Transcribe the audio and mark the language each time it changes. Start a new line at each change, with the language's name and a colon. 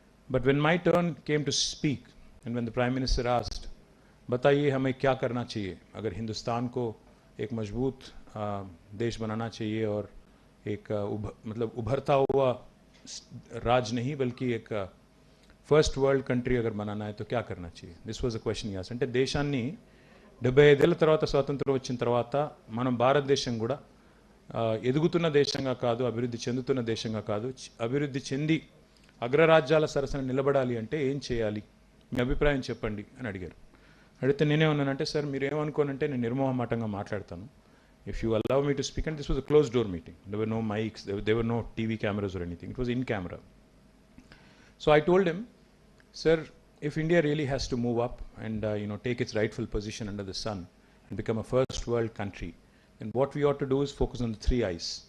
English: But when my turn came to speak, and when the Prime Minister asked,
Hindi: बताइए हमें क्या करना चाहिए अगर हिंदुस्तान को एक मजबूत देश बनाना चाहिए और एक उभरता हुआ राज नहीं बल्कि एक फर्स्ट वर्ल्ड कंट्री अगर बनाना है तो क्या करना चाहिए.
English: This was a question as.
Telugu: అంటే దేశాన్ని 75 ఏళ్ల తర్వాత స్వాతంత్రం వచ్చిన తర్వాత మనం భారతదేశం కూడా ఎదుగుతున్న దేశంగా కాదు, అభివృద్ధి చెందుతున్న దేశంగా కాదు, అభివృద్ధి చెంది అగ్రరాజ్యాల సరసన నిలబడాలి అంటే ఏం చేయాలి, మీ అభిప్రాయం చెప్పండి అని అడిగారు. అడిగితే నేనేమన్నానంటే, సార్ మీరు ఏమనుకోనంటే నేను నిర్మోహమాటంగా మాట్లాడతాను.
English: If you allow me to speak, and this was a closed door meeting, there were no mics, there were no TV cameras or anything, it was in camera. So I told him, sir, if India really has to move up and take its rightful position under the sun and become a first world country, then what we ought to do is focus on the 3 I's.